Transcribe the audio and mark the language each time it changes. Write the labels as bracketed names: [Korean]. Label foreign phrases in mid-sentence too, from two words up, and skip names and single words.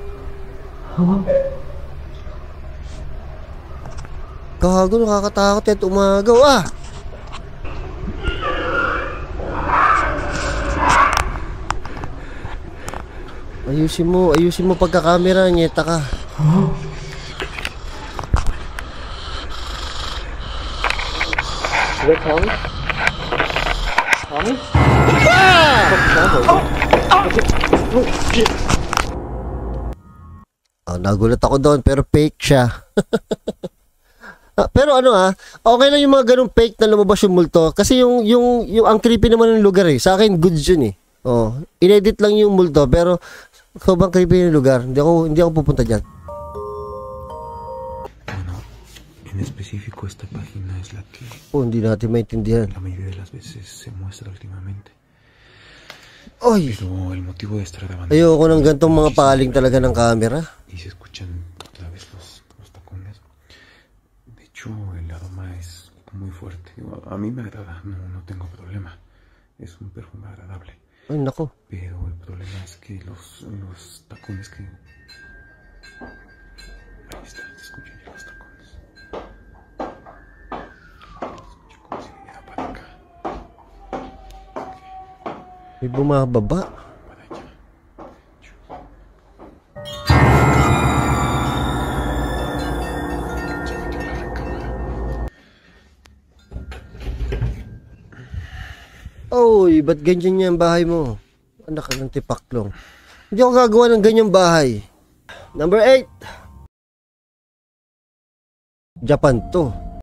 [Filipino] Gago, nakakatakot yan umagaw. Ah! Ayusin mo pagkakamera, nyeta ka. [English] Is that Tommy? Tommy? Ah! [Filipino] Oh, nagulat ako doon pero fake siya. Pero okay lang yung mga ganung fake na lumabas yung multo kasi yung ang creepy naman ng lugar eh. Sa akin goods yun eh. Oh, inedit lang yung multo pero sobrang creepy yung lugar. Hindi ako pupunta diyan. [Spanish] Bueno, en específico esta página es la que [Filipino] hindi natin maintindihan. [Spanish] la mayoría de las veces se muestra últimamente. [Filipino] Oy, [Spanish] Pero el motivo de estar grabando [Filipino] ayoko ng gantong mga paling talaga ng camera. [Spanish] y se escuchan otra vez los tacones. De hecho, el aroma es muy fuerte. Digo, a mí me agrada, no tengo problema. Es un perfume agradable. [Filipino] Ay, nako. [Spanish] Pero el problema es que los tacones que... Ahí está, se escuchan ya los tacones. Se escucha como si viniera para acá. [Filipino] May bumababa. [Spanish] Para allá. Se metió a la recámara. [Filipino] Oy, ba't ganyan niya ang bahay mo? Anak ka ng tipaklong. Hindi ako gagawa ng ganyang bahay. Number 8. Japan to.